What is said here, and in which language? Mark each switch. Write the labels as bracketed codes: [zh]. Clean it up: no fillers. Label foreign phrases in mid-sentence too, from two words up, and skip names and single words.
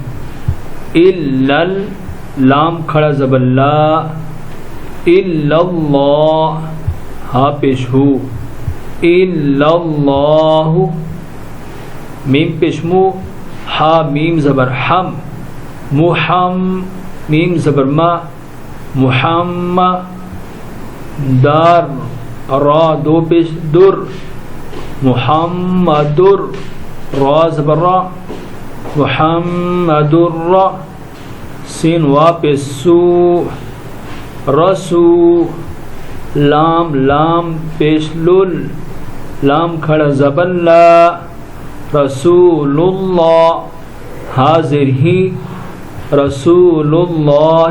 [ur] لل، لام کھڑا زبر لا، [ar] الا اللہ، [ur] ہا پیش ہو، [ar] الا اللہ، [ur] میم پیش مو، ہا میم زبر ہم، میم زبر ما، محمد، دار، را دو پیش در، محمدر، را زبر را، محمدر، سین وا پیش سو، رسو، لام پیش لل، لام کھڑا زبر لا، [ar] رسول اللہ، [ur] حاضر ہی، [ar] رسول اللہ۔